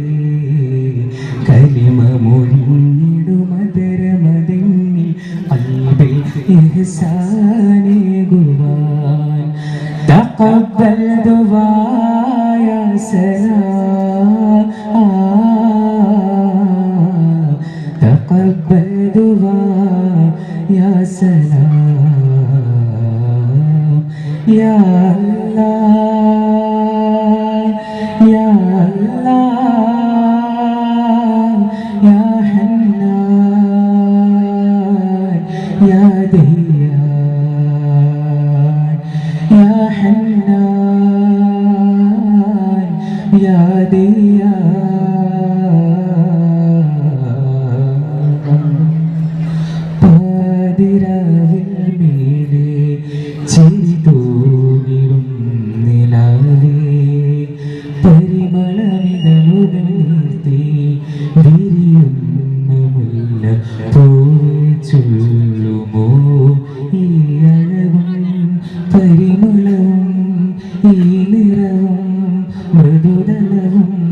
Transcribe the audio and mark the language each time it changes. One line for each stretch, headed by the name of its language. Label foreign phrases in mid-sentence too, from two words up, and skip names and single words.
Malayalam: കലിമ മൊഴിഞ്ഞിടുമതരമതെന്നിൽ അൽബിൽ ഇഹ്സാനേകുവാൻ
Arabic: تقبل دعائي سلام تقبل دعائي سلام يا الله يا الله يا حنان يا ديان يا حنان يا ديان
Malayalam: പാതിരാവിൽ മേലെ ചിരി തൂങ്ങിടും നിലാവേ പരിമളമിതളുകൾ നീർത്തി വിരിയുന്ന മുല്ല പോയി ചൊല്ലുമോ ഈ അഴകും പരിമളവും ഈ നിറവും മൃദുതലവും